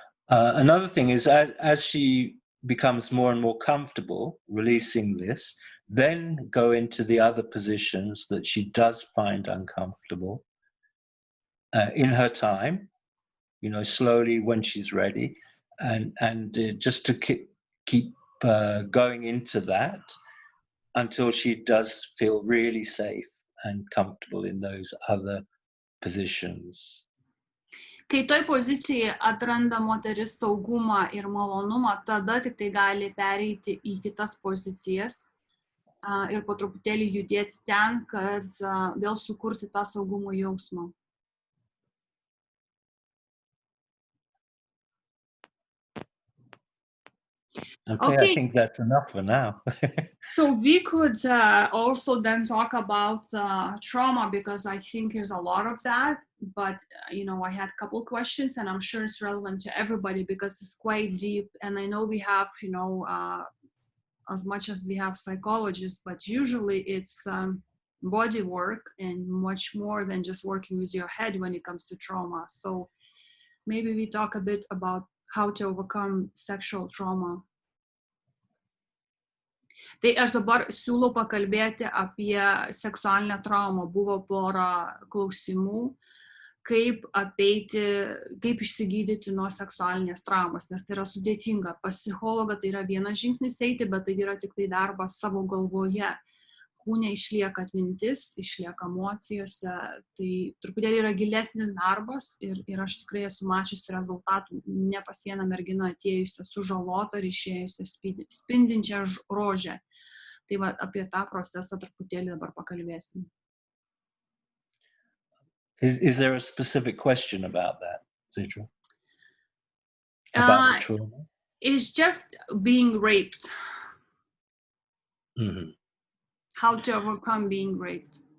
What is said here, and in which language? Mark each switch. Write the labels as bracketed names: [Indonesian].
[English] Another thing is, as she becomes more and more comfortable releasing this, then go into the other positions that she does find uncomfortable in her time. You know, slowly when she's ready, and just to keep going into that until she does feel really safe and comfortable in those other positions. [Lithuanian] Kai toj pozicijoje atranda moteris saugumą ir malonumą, tada tik tai gali pereiti į kitas pozicijas ir po truputėlį judėti ten, kad vėl sukurti tą saugumo jausmą. [English] Okay, I think that's enough for now. So we could also then talk about trauma, because I think there's a lot of that. But, you know, I had a couple questions, and I'm sure it's relevant to everybody because it's quite deep. And I know we have, you know, as much as we have psychologists, but usually it's body work and much more than just working with your head when it comes to trauma. So maybe we talk a bit about how to overcome sexual trauma. [Lithuanian] Tai aš dabar siūlau pakalbėti apie seksualinę traumą. Buvo pora klausimų, kaip apeiti, kaip išsigydyti nuo seksualinės traumos, nes tai yra sudėtinga. Pas psichologą tai yra vienas žingsnis eiti, bet tai yra tik tai darbas savo galvoje. Kūne išlieka atmintis, išlieka emocijose, tai truputėlį yra gilesnis darbas ir aš tikrai esu mačiusi rezultatų, ne pas vieną merginą atėjusią sužalotą ir išėjusią spindinčią rožę. Tai va, apie tą procesą truputėlį dabar pakalbėsim. [English] Is there a specific question about that, Zitra? About the trauma? It's just being raped. Mm-hmm. How to overcome being raped?